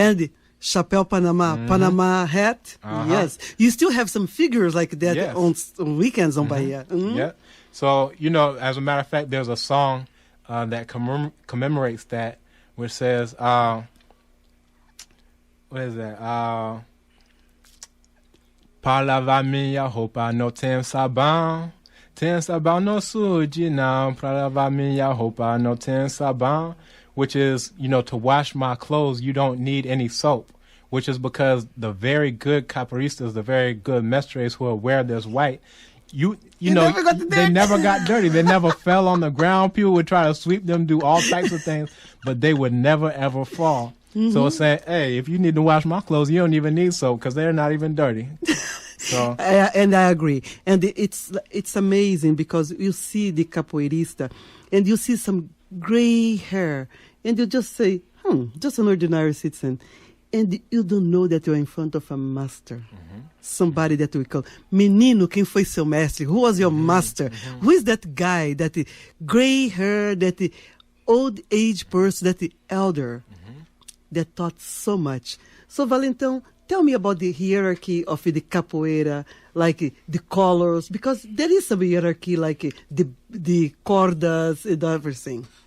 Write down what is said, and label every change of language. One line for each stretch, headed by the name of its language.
English: And chapéu Panama hat. Yes. You still have some figures like that on weekends on Bahia. Yeah. So, as a matter of fact, there's a song that commemorates that, which says, what is that?
Portuguese: Para lavar minha roupa não tem sabão. Tem sabão no sude não, pra lavar minha roupa não tem sabão,
English: which is, to wash my clothes, you don't need any soap, which is because the very good capoeiristas, the very good mestres who wear this white, they never got dirty. They never fell on the ground. People would try to sweep them, do all types of things, but they would never, ever fall. So it's saying, hey, if you need to wash my clothes, you don't even need soap because they're not even dirty. So. And I agree. And it's amazing because you see the capoeirista and you see some gray hair and you just say, just an ordinary citizen. And you don't know that you're in front of a master. Somebody that we call Menino,
Portuguese: quem foi seu mestre?
English: Who was your master? Who is that guy, that gray hair, that old age person, that elder that taught so much? So Valentão, tell me about the hierarchy of the capoeira, like the colors, because there is some hierarchy, like the cordas and everything.